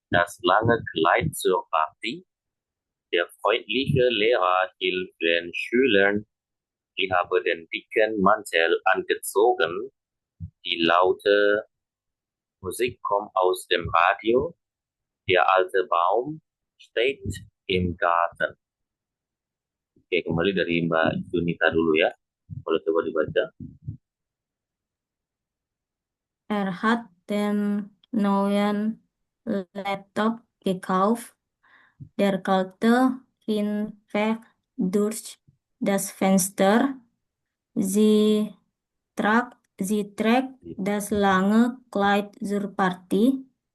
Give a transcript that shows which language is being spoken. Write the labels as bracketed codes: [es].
[de] das lange Kleid zur Partie. Der freundliche Lehrer hilft den Schülern. Ich habe den dicken Mantel angezogen. Die laute Musik kommt aus dem Radio. Der alte Baum steht im Garten. [id] Oke, kembali dari Mbak Junita dulu ya. Boleh coba dibaca. [de] Hat den neuen Laptop gekauft. Der kalte Wind weht durch das Fenster. Sie trägt das lange Kleid zur Party.